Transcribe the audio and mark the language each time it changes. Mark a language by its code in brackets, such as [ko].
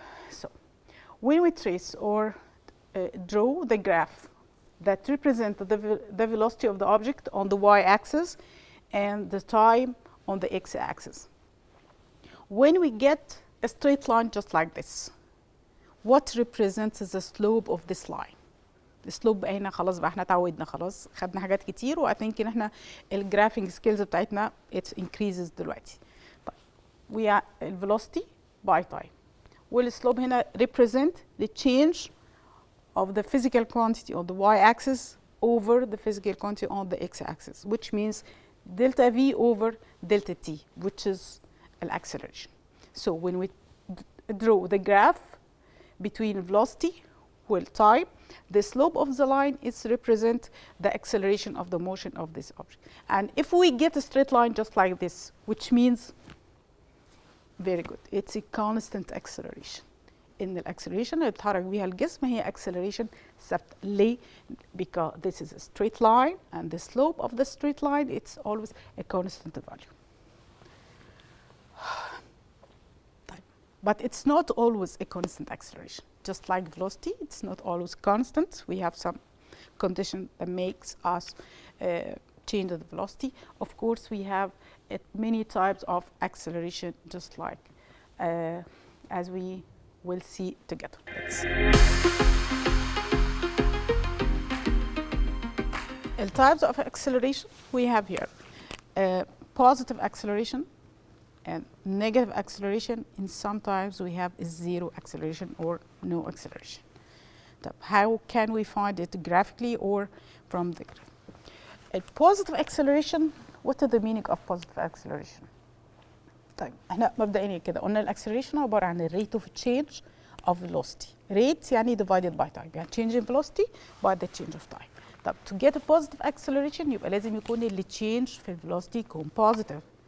[en] So when we trace or draw the graph that represent the velocity of the object on the y-axis and the time on the x-axis, when we get a straight line just like this, what represents the slope of this line? [ar] السلوب بقى هنا خلاص بقى احنا اتعودنا خلاص خدنا حاجات كتير واثينك ان احنا الجرافينج سكيلز بتاعتنا [en] it increases [ar] دلوقتي. [en] طيب we are velocity by time [ar] والسلوب هنا [en] represent the change of the physical quantity on the y-axis over the physical quantity on the x-axis, which means delta v over delta t, which is acceleration. So when we draw the graph between velocity with time, the slope of the line is represent the acceleration of the motion of this object. And if we get a straight line just like this, which means very good, it's a constant acceleration. [ar] إن acceleration اللي بيتحرك بيها الجسم هي acceleration ثابتة. [en] ليه؟ Because this is a straight line and the slope of the straight line it's always a constant value. But it's not always a constant acceleration. Just like velocity, it's not always constant. We have some condition that makes us change the velocity. Of course, we have many types of acceleration, just like as we will see together. The types of acceleration we have here: positive acceleration and negative acceleration, and sometimes we have zero acceleration or no acceleration. How can we find it graphically or from the graph? A positive acceleration, what is the meaning of positive acceleration? [ar] طيب احنا مبدئيا كده قلنا الاكسلريشن عباره عن الريت اوف تشينج اوف velocity. [en] rate يعني divided by time، يعني change in velocity by the change of time. طب to get a positive acceleration [ar] يبقى لازم يكون اللي [en] change في velocity يكون positive.